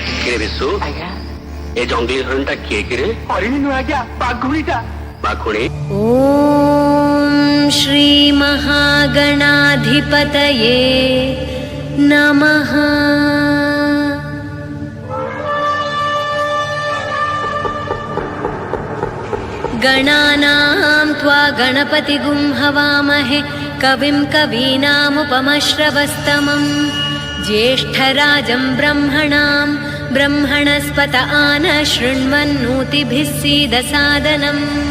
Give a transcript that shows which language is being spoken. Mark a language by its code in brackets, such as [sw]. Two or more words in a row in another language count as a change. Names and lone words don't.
[or] କିରେ ବିଶୁ? ଆଜ୍ଞା ଏ ଜଙ୍ଗଲି ହରିଣଟା କିଏ କିରେ? ହରିଣୀ ନୁହଁ ଆଜ୍ଞା, ବାଘୁଣୀଟା। ବାଘୁଣୀ? [sa] ॐ श्री महागणाधिपतये नमः। गणानां त्वा गणपतिगुं हवामहे कविं कवीनामुपमश्रवस्तमं ज्येष्ठराजं ब्रह्मणां ब्रह्मणस्पत आन शृण्वन्नोतिभिः सीदसादनम्।